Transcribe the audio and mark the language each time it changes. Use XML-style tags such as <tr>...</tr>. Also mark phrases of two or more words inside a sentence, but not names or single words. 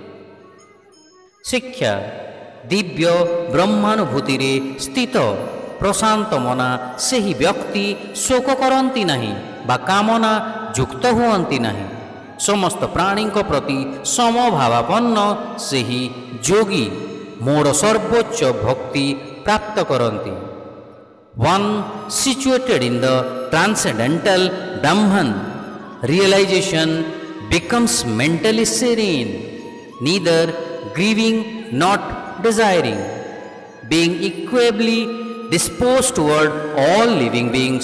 <or>ଶିକ୍ଷା ଦିବ୍ୟ ବ୍ରହ୍ମାନୁଭୂତିରେ ସ୍ଥିତ ପ୍ରଶାନ୍ତ ମନା ସେହି ବ୍ୟକ୍ତି ଶୋକ କରନ୍ତି ନାହିଁ ବା କାମନା ଯୁକ୍ତ ହୁଅନ୍ତି ନାହିଁ। ସମସ୍ତ ପ୍ରାଣୀଙ୍କ ପ୍ରତି ସମଭାବାପନ୍ନ ସେହି ଯୋଗୀ ମୋର ସର୍ବୋଚ୍ଚ ଭକ୍ତି ପ୍ରାପ୍ତ କରନ୍ତି।</or> <en>One situated in the transcendental Brahman realization becomes mentally serene, neither grieving nor desiring, being equably disposed toward all living beings.</en>